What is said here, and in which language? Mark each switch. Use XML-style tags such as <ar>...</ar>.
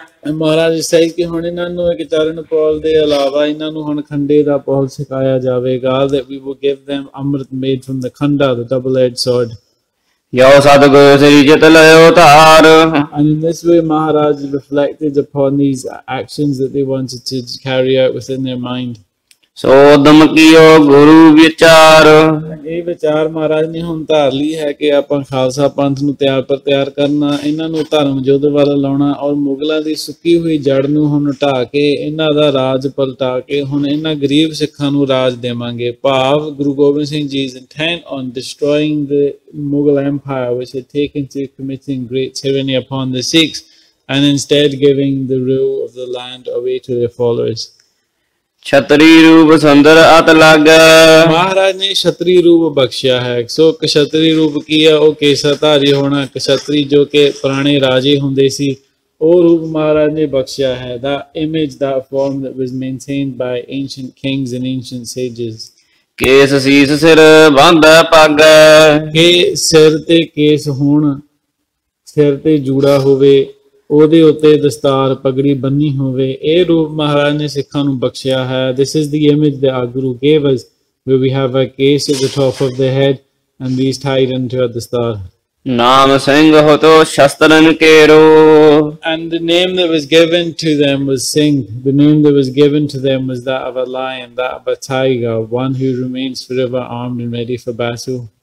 <en>And Maharaj is saying</en> <pa>ਕਿ ਹੁਣ ਇਹਨਾਂ ਨੂੰ ਇੱਕ ਚਰਨ ਪੌਲ ਦੇ ਇਲਾਵਾ ਇਹਨਾਂ ਨੂੰ ਹੁਣ ਖੰਡੇ ਦਾ ਪੌਲ ਸਿਖਾਇਆ ਜਾਵੇਗਾ,</pa> <en>that we will give them amrit made from the khanda, the double-edged sword.</en> <pa>ਯੋ ਸਤਿਗੁਰ ਸ੍ਰੀ ਚਿਤ ਲਇਓ ਧਾਰ।</pa> <en>And in this way Maharaj reflected upon these actions that they wanted to carry out within their mind.</en> <pa>ਸੋਦਮ ਕੀਓ ਗੁਰੂ ਵਿਚਾਰ। ਇਹ ਵਿਚਾਰ ਮਹਾਰਾਜ ਨੇ ਹੁਣ ਧਾਰ ਲਈ ਹੈ ਕਿ ਆਪਾਂ ਖਾਲਸਾ ਪੰਥ ਨੂੰ ਤਿਆਰ ਕਰਨਾ, ਇਹਨਾਂ ਨੂੰ ਧਰਮ ਯੁੱਧ ਵੱਲ ਲਾਉਣਾ ਔਰ ਮੁਗਲਾਂ ਦੀ ਸੁੱਕੀ ਹੋਈ ਜੜ ਨੂੰ ਹੁਣ ਢਾਹ ਕੇ ਇਹਨਾਂ ਦਾ ਰਾਜ ਪਲਟਾ ਕੇ ਹੁਣ ਇਹਨਾਂ ਗਰੀਬ ਸਿੱਖਾਂ ਨੂੰ ਰਾਜ ਦੇਵਾਂਗੇ।</pa> <en>ਭਾਵ Guru Gobind Singh ji is intent on destroying the Mughal empire which had taken to committing great tyranny upon the Sikhs and instead giving the rule of the land away to their followers.</en> <pa>ਛਤਰੀ ਰੂਪ ਸੁੰਦਰ ਅਤ ਲਾਗੈ। ਮਹਾਰਾਜ ਨੇ ਛਤਰੀ ਰੂਪ ਬਖਸ਼ਿਆ ਹੈ। ਸੋ ਕਸ਼ਤਰੀ ਰੂਪ ਕੀ ਹੈ? ਉਹ ਕੇਸਾਧਾਰੀ ਹੋਣਾ। ਕਸ਼ਤਰੀ ਜੋ ਕਿ ਪੁਰਾਣੇ ਰਾਜੇ ਹੁੰਦੇ ਸੀ, ਉਹ ਰੂਪ ਮਹਾਰਾਜ ਨੇ ਬਖਸ਼ਿਆ ਹੈ।</pa> <en>The image, that form that was maintained by ancient kings and ancient sages.</en> <pa>Case ਸੀਸ ਸਿਰ ਬਾਂਧੈ ਪਾਗੈ। ਕਿ ਸਿਰ ਤੇ ਕੇਸ ਹੋਣ, ਸਿਰ ਤੇ ਜੂੜਾ ਹੋਵੇ, ਉਹਦੇ ਉੱਤੇ ਦਸਤਾਰ ਪਗੜੀ ਬੰਨੀ ਹੋਵੇ, ਇਹ ਰੂਪ ਮਹਾਰਾਜ ਨੇ ਸਿੱਖਾਂ ਨੂੰ ਬਖਸ਼ਿਆ ਹੈ।</pa> <en>This is the image that our Guru gave us, where we have a case at the top of the head and these tied into a dastar.</en> <pa>ਨਾਮ Singh ਹੋਤੋ ਸ਼ਸਤਰਨ ਕੇਰੋ।</pa> <en>And the name that was given to them was Singh. The name that was given to them was that of a lion, that of a tiger, one who remains forever armed and ready for battle.</en>